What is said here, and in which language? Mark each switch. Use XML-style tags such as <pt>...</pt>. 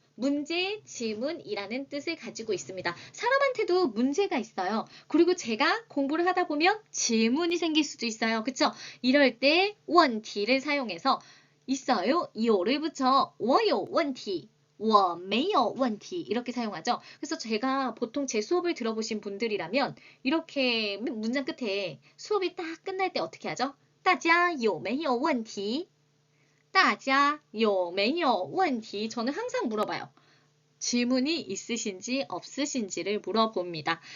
<ko>문제, 질문이라는 뜻을 가지고 있습니다. 사람한테도 문제가 있어요. 그리고 제가 공부를 하다 보면 질문이 생길 수도 있어요. 그쵸? 이럴 때 问题를 사용해서 있어요. 有를 붙여 我有问题</ko> <zh>我没有问题</zh> <ko>이렇게 사용하죠. 그래서 제가 보통 제 수업을 들어보신 분들이라면 이렇게 문장 끝에 수업이 딱 끝날 때 어떻게 하죠?</ko> <zh>大家有没有问题?大家有没有问题?</zh> <ko>저는 항상 물어봐요. 질문이 있으신지 없으신지를 물어봅니다.</ko>